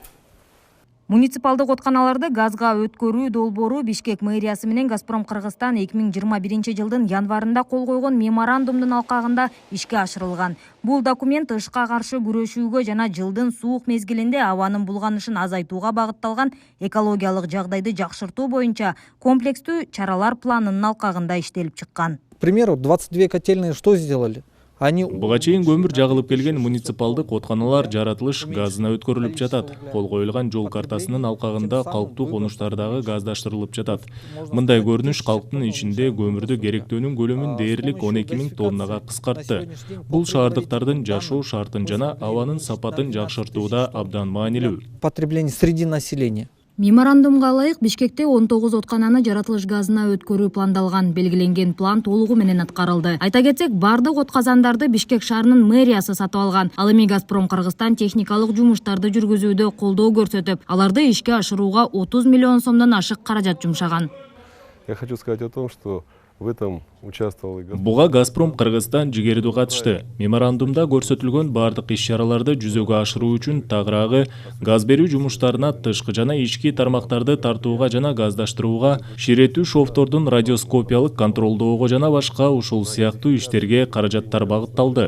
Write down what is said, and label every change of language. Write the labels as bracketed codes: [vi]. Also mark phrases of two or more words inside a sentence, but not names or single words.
[ky] Муниципалдык отканаларды газга өткөрүү долбоору Бишкек мэриясы менен Газпром Кыргызстан 2021 жылдын январында кол койгон меморандумдун алкагында ишке ашырылган. Бул документ ышка каршы күрөшүүгө жана жылдын суук мезгилинде абанын булганышын азайтууга багытталган экологиялык жагдайды жакшыртуу боюнча комплекстүү чаралар планынын алкагында иштелип чыккан. [ru] К примеру, 22 котельные что сделали? [ky] Буга чейин көмүр жагылып келген муниципалдык отканалар жаратылыш газына өткөрүлүп жатат. Кол коюлган жол картасынын алкагында калктуу конуштардагы газдаштырылып жатат. Мындай көрүнүш калктын ичинде көмүрдү керектөөнүн көлөмүн дээрлик 12 000 тоннага кыскартты. Бул шаардыктардын жашоо шартын жана абанын сапатын жакшыртууда абдан маанилүү. [ru] Потребление среди населения. [ky] Меморандумга ылайык Бишкекте 19 откананы жаратылыш газына өткөрүү пландалган. Белгиленген план толугу менен аткарылды. Айта кетсек, бардык отказандарды Бишкек шаарынын мэриясы сатып алган. Ал эми Газпром Кыргызстан техникалык жумуштарды жүргүзүүдө колдоо көрсөтүп, аларды ишке ашырууга 30 миллион сомдон ашык каражат жумшаган. [ru] Я хочу сказать о том, что в этом участвовал и Газпром. [ky] Буга Газпром Кыргызстан жигердүү катышты. Меморандумда көрсөтүлгөн бардык иш-чараларды жүзөгө ашыруу үчүн тагыраагы газ берүү жумуштарына тышкы жана ички тармактарды тартууга жана газдаштырууга, ширетүү шовтордун радиоскопиялык контролдоого жана башка ушул сыяктуу иштерге каражаттар багытталды.